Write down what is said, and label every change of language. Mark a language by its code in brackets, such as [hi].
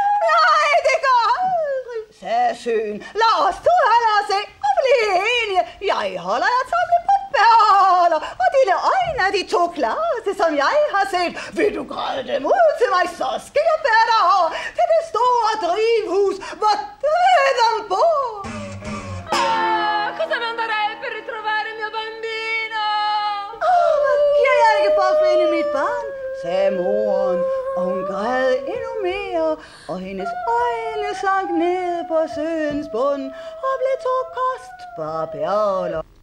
[da] Nej, det går aldrig, sagde søen. Lad os to holde os ind og blive enige. Jeg holder jer samlet på bærler, og dine øjne er de to klareste, som jeg har set. Vil du græde dem ud til mig, så skal jeg bære dig over til det store drivhus, hvor døden bor. [it] Cosa non darei per ritrovare il mio bambino? [da] Hvad giver jeg ikke for at finde mit barn, sagde moren, og hun græd endnu mere, og hendes øjne sank ned på søens bund og blev to kostbare perler.